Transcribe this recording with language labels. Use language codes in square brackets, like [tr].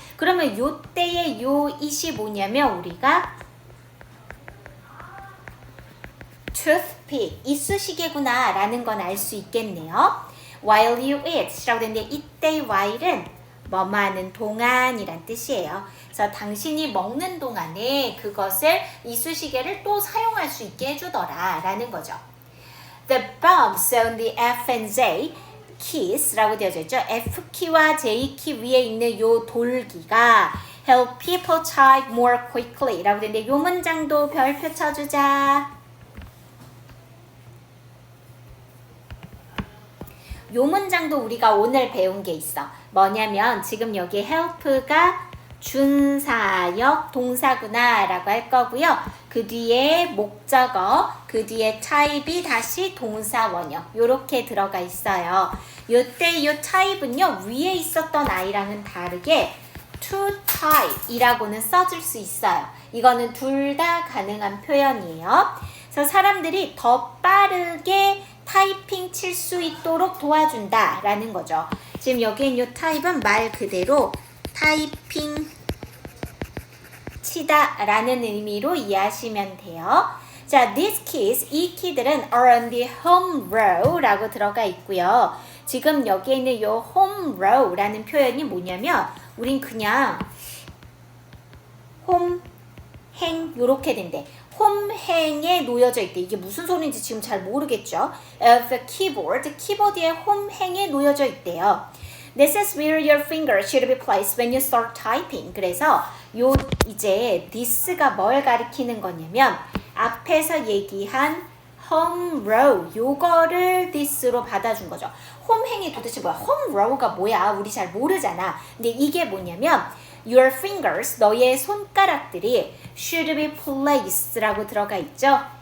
[ko] 그러면 요때의 요 it이 뭐냐면 우리가 toothpick 이쑤시개구나 라는 건 알 수 있겠네요. [en] while you eat [ko] 라고 되는데 이때 while은 뭐뭐 하는 동안이란 뜻이에요. 그래서 당신이 먹는 동안에 그것을 이쑤시개를 또 사용할 수 있게 해주더라 라는 거죠. [en] The bumps on the F and J keys [ko] 라고 되어져 있죠. F키와 J키 위에 있는 요 돌기가 [en] help people type more quickly [ko] 라고 되는데 요 문장도 별표 쳐주자. 요 문장도 우리가 오늘 배운 게 있어. 뭐냐면 지금 여기 help가 준사역 동사구나 라고 할 거고요. 그 뒤에 목적어, 그 뒤에 type이 다시 동사 원형 요렇게 들어가 있어요. 요때 요 type은요 위에 있었던 아이랑은 다르게 to type 이라고는 써줄 수 있어요. 이거는 둘 다 가능한 표현이에요. 그래서 사람들이 더 빠르게 타이핑 칠 수 있도록 도와준다 라는 거죠. 지금 여기 있는 이 타입은 말 그대로 타이핑 치다 라는 의미로 이해하시면 돼요. [en] 자, these keys, [ko] 이 키들은 [en] are on the home row [ko] 라고 들어가 있고요. 지금 여기 있는 이 home row 라는 표현이 뭐냐면 우린 그냥 홈, 행 요렇게 된대. 홈행에 놓여져 있대. 이게 무슨 소리인지 지금 잘 모르겠죠? [en] Of the keyboard, [ko] 키보드의 홈행에 놓여져 있대요. [en] This is where your finger should be placed when you start typing. [ko] 그래서 요 이제 this가 뭘 가리키는 거냐면 앞에서 얘기한 home row 요거를 this로 받아준 거죠. 홈행이 도대체 뭐야? home row가 뭐야? 우리 잘 모르잖아. 근데 이게 뭐냐면 [en] your fingers, [ko] 너의 손가락들이 [en] should be placed [ko] 라고 들어가 있죠.